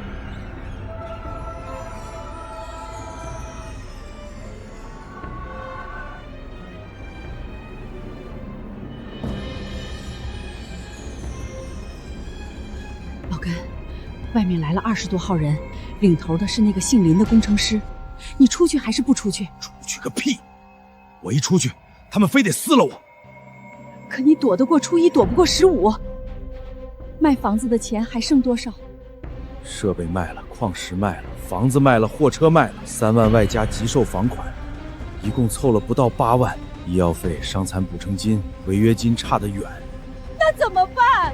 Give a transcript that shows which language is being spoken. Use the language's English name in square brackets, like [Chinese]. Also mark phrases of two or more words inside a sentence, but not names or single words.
[Chinese] 老根，外面来了20多号人，领头的是那個姓林的工程師。你出去還是不出去？出去個屁！我一出去，他們非得撕了我。可你躲得過初一，躲不過15。賣房子的錢還剩多少？設備賣了，礦石賣了，房子賣了，貨車賣了，3萬外加急售房款，一共湊了不到8萬。醫藥費、傷殘補償金、違約金差得遠。那怎麼辦？